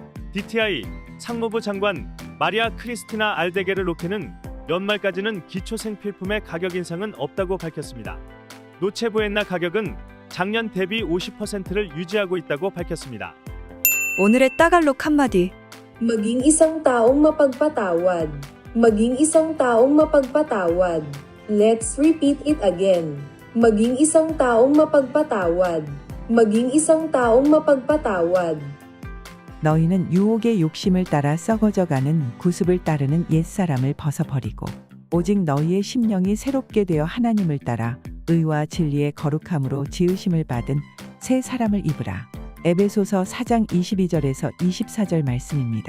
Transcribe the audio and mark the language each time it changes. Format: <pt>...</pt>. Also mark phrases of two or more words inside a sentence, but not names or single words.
<ko>DTI 상무부 장관 마리아 크리스티나 알데게르 로케는 연말까지는 기초 생필품의 가격 인상은 없다고 밝혔습니다. 노체부엔나 가격은 작년 대비 50%를 유지하고 있다고 밝혔습니다. 오늘의 따갈록 한마디.</ko> <tl>Maging isang taong mapagpatawad. Maging isang taong mapagpatawad.</tl> <en>Let's repeat it again.</en> <tl>Maging isang taong mapagpatawad. Maging isang taong mapagpatawad.</tl> <ko>너희는 유혹의 욕심을 따라 썩어져가는 구습을 따르는 옛사람을 벗어버리고 오직 너희의 심령이 새롭게 되어 하나님을 따라 의와 진리의 거룩함으로 지으심을 받은 새 사람을 입으라. 에베소서 4장 22절에서 24절 말씀입니다.</ko>